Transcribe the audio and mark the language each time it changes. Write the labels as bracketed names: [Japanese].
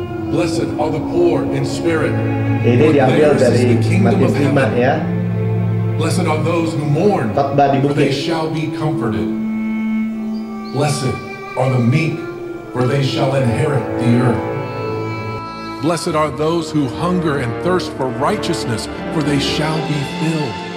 [English] Blessed are the poor in spirit. [Indonesian] Ini diambil dari Matius 5 ya. [English] Blessed are those who mourn, [Indonesian] Khotbah di [English] for they [Indonesian] bukit. [English] shall be comforted. Blessed are the meek, for they shall inherit the earth. Blessed are those who hunger and thirst for righteousness, for they shall be filled.